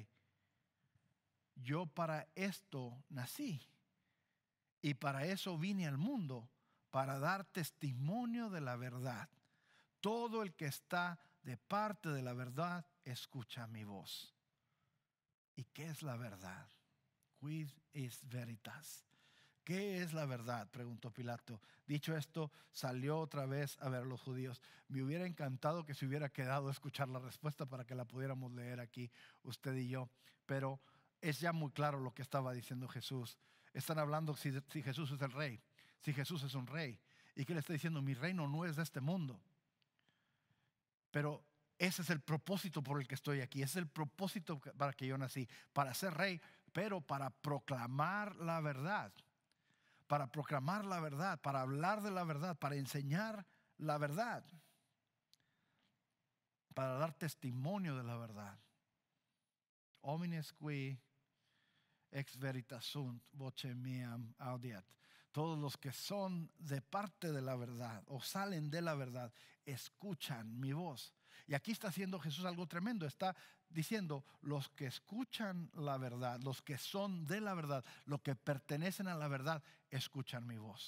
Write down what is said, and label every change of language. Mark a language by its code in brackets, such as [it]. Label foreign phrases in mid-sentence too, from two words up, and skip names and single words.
[es] Yo para esto nací y para eso vine al mundo, para dar testimonio de la verdad. Todo el que está de parte de la verdad escucha mi voz. ¿Y qué es la verdad? [la] Quid is veritas? [es] ¿Qué es la verdad?, preguntó Pilato. Dicho esto, salió otra vez a ver a los judíos. Me hubiera encantado que se hubiera quedado a escuchar la respuesta para que la pudiéramos leer aquí, usted y yo. Pero es ya muy claro lo que estaba diciendo Jesús. Están hablando si Jesús es el rey, si Jesús es un rey. ¿Y qué le está diciendo? Mi reino no es de este mundo. Pero ese es el propósito por el que estoy aquí. Ese es el propósito para que yo nací. Para ser rey, pero para proclamar la verdad. Para proclamar la verdad, para hablar de la verdad, para enseñar la verdad, para dar testimonio de la verdad. [la] Homines qui ex veritas sunt, voce meam audiat. [es] Todos los que son de parte de la verdad o salen de la verdad, escuchan mi voz. Y aquí está haciendo Jesús algo tremendo. Está diciendo, los que escuchan la verdad, los que son de la verdad, los que pertenecen a la verdad, escuchan mi voz.